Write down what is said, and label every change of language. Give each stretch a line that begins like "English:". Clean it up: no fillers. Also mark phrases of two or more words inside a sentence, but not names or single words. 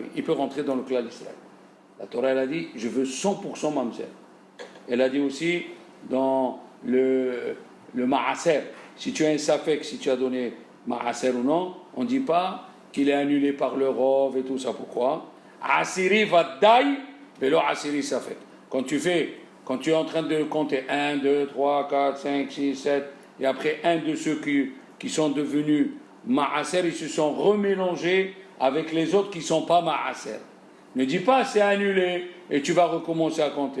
French: Il peut rentrer dans le clan d'Israël. La Torah elle a dit, je veux 100% mamzer. Elle a dit aussi dans le maaser, si tu as un safek, si tu as donné maaser ou non, on ne dit pas qu'il est annulé par le rov et tout ça. Pourquoi?
Hebrew: עשירי ודאי ולא עשירי ספק.
French: Quand tu es en train de compter 1, 2, 3, 4, 5, 6, 7, et après un de ceux qui sont devenus Ma'aser, ils se sont remélangés avec les autres qui ne sont pas Ma'aser. Ne dis pas c'est annulé et tu vas recommencer à compter.